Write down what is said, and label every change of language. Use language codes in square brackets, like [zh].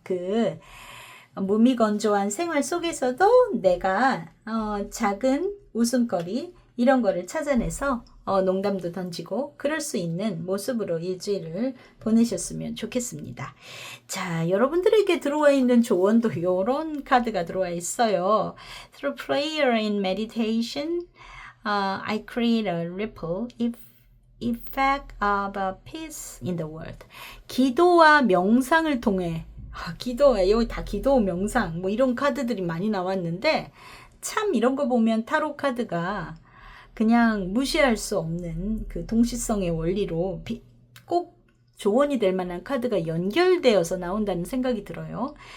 [ko] 그 무미건조한 생활 속에서도 내가 작은 웃음거리 이런 거를 찾아내서 농담도 던지고 그럴 수 있는 모습으로 일주일을 보내셨으면 좋겠습니다. 자, 여러분들에게 들어와 있는 조언도 이런 카드가 들어와 있어요. [en] Through prayer and meditation, I create a ripple effect of peace in the world. [ko] 기도와 명상을 통해 여기 다 기도, 명상 뭐 이런 카드들이 많이 나왔는데 참 이런 거 보면 타로 카드가 그냥 무시할 수 없는 그 동시성의 원리로 꼭 조언이 될 만한 카드가 연결되어서 나온다는 생각이 들어요.